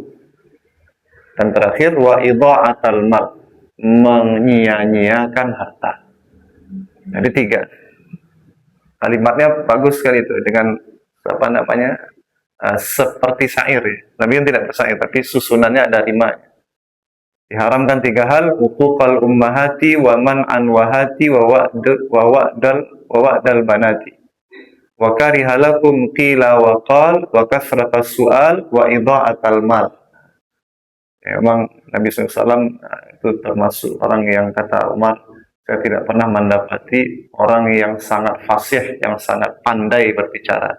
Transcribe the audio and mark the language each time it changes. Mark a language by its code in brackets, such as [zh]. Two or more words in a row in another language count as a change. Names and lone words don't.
[id] Dan terakhir, [ar] وإضاعة المال, [id] menyia-nyiakan harta. Jadi 3. Kalimatnya bagus sekali itu, dengan seperti syair ya. Nabi kan tidak bersyair, tapi susunannya ada 5. Diharamkan tiga hal, [ar] عقوق الأمهات ومنعا وهات ووأد البنات. وكره لكم قيل وقال وكثرة السؤال وإضاعة المال. [id] Ya, memang Nabi SAW itu termasuk orang yang kata Umar, saya tidak pernah mendapati orang yang sangat fasih, yang sangat pandai berbicara.